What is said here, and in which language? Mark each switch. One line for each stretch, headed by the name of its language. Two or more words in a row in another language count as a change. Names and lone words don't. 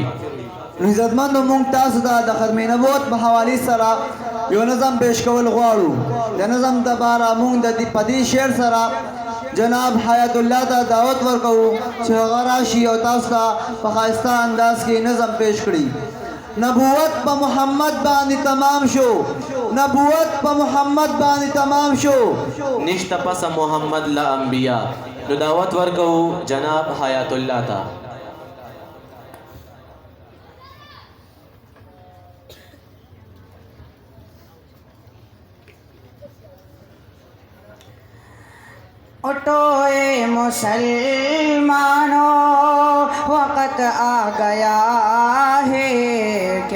Pashto: عزتمندو مونږ تاسو ته د ختم نبوت په حوالې سره یو نظم پیش کول غواړو د نظم دپاره مونږ د په دې شعر سره جناب حیات الله ته دعوت ورکوو چې هغه راشي او تاسو ته په ښایسته انداز کې نظم پیش کړي نبوت په محمد باندې تمام شو نبوت په محمد باندې تمام شو نشته پس محمد له انبیا نو دعوت ورکوو جناب حیات الله ته
Urdu: اٹھو اے مسلمانوں وقت آ گیا ہے کہ